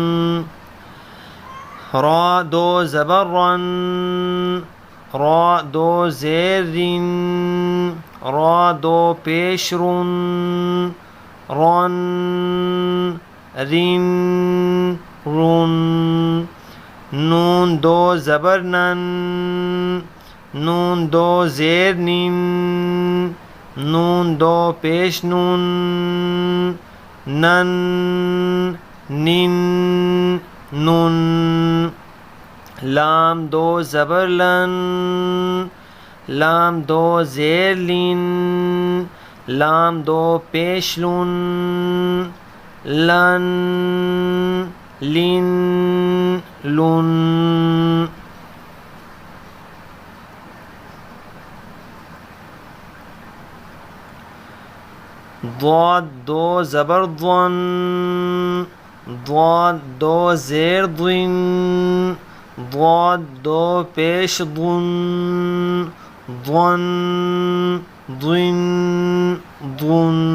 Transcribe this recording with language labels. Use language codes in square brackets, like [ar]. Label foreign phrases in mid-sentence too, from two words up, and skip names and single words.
[ur] را دو زبر رن، را دو زیر رن، را دو پیش رن، رن رن رن، نون دو زبر نن، نون دو زیر نن، نون دو پیش نون، نن نن نن، لام دو زبر لن، لام دو زیر لن، لام دو پیش لن، لن لن لن، ضاد دو زبر ضن، ضاد دو زیر ضن، ضاد دو پیش ضن، ضن ضن ضن،